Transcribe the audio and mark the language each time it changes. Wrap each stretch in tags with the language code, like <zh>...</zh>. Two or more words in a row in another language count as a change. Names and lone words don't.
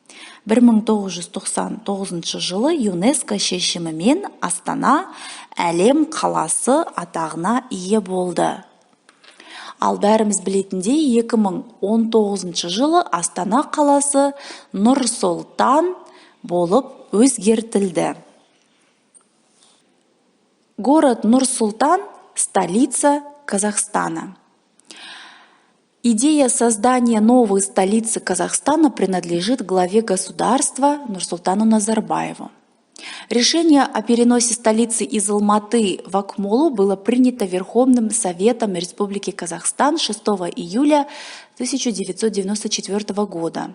<kk>1999 жылы ЮНЕСКО шешімімен Астана әлем қаласы атағына ие болды. Ал бәріміз білетіндей 2019 жылы Астана қаласы Нұр-Сұлтан болып өзгертілді.</kk> <ru>Город Нур-Султан – столица Казахстана. Идея создания новой столицы Казахстана принадлежит главе государства Нурсултану Назарбаеву. Решение о переносе столицы из Алматы в Акмолу было принято Верховным Советом Республики Казахстан 6 июля 1994 года.</ru>